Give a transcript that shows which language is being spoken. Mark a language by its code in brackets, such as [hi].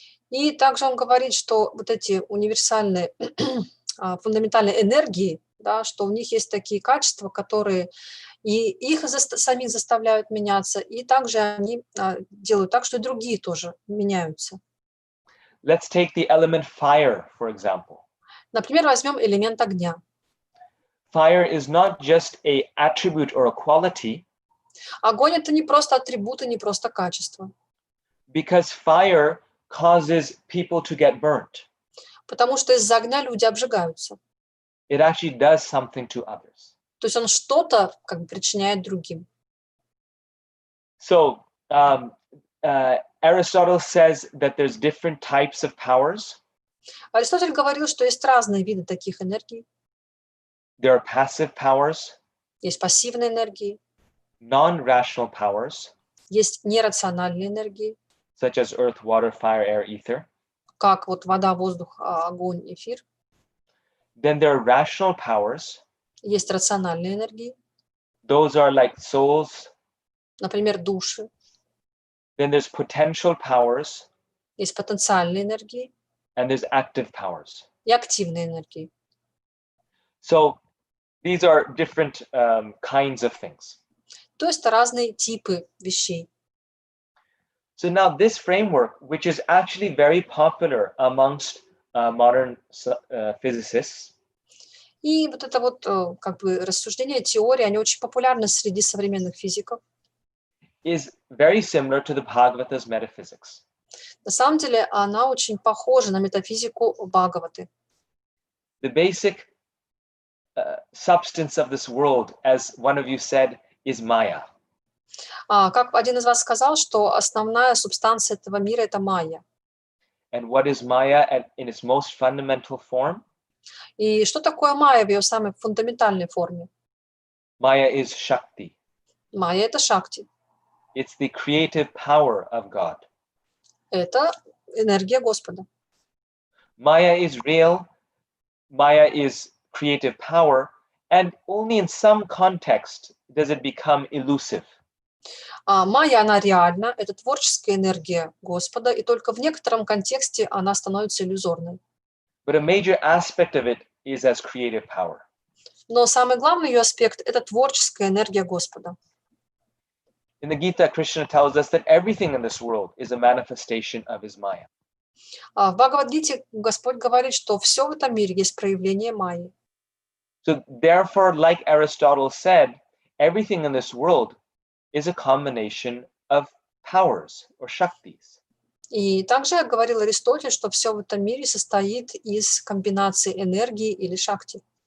[ru] И также он говорит, что вот эти универсальные фундаментальные энергии, да, что у них есть такие качества, которые и их самих заставляют меняться, и также они делают так, что и другие тоже меняются. [en] Let's take the element fire, for example. [ru] Например, возьмем элемент огня. [en] Fire is not just an attribute or a quality. [ru] Огонь — это не просто атрибут и не просто качество. [en] Because fire causes people to get burnt. [ru] Потому что из-за огня люди обжигаются. [en] It actually does something to others. [ru] То есть он что-то как бы причиняет другим. [en] So Aristotle says that there's different types of powers. [ru] Аристотель говорил, что есть разные виды таких энергий. [en] There are passive powers. [ru] Есть пассивные энергии. [en] Non-rational powers. [ru] Есть нерациональные энергии. [en] Such as earth, water, fire, air, ether. [ru] Как вот вода, воздух, огонь, эфир. [en] Then there are rational powers. [ru] Есть рациональные энергии. [en] Those are like souls. [ru] Например, души. [en] Then there's potential powers. [ru] Есть потенциальные энергии. [en] And there's active powers. [ru] И активные энергии. [en] So these are different kinds of things. [ru] То есть разные типы вещей. [en] So now this framework, which is actually very popular amongst modern physicists. [ru] И вот это вот как бы рассуждения, теории, они очень популярны среди современных физиков. [en] Is very similar to the Bhagavata's metaphysics. [ru] На самом деле она очень похожа на метафизику Бхагаваты. [en] The basic substance of this world, as one of you said, is Maya. [ru] Как один из вас сказал, что основная субстанция этого мира — это майя. [en] And what is Maya in its most fundamental form? [ru] И что такое майя в ее самой фундаментальной форме? [en] Maya is Shakti. [ru] Майя — это шакти. [en] It's the creative power of God. [ru] Это энергия Господа. [en] Maya is real. Maya is creative power. And only in some context does it become elusive. [ru] Майя, она реальна, это творческая энергия Господа, и только в некотором контексте она становится иллюзорной. [en] But a major aspect of it is as creative power. [ru] Но самый главный ее аспект — это творческая энергия Господа. [en] In the Gita, Krishna tells us that everything in this world is a manifestation of his Maya. [ru] В Бхагавад-гите Господь говорит, что все в этом мире есть проявление майи. [en] So therefore, like Aristotle said, everything in this world is a combination of powers or shaktis. [ru] И также говорил Аристотель, что все в этом мире состоит из комбинации энергии или шакти.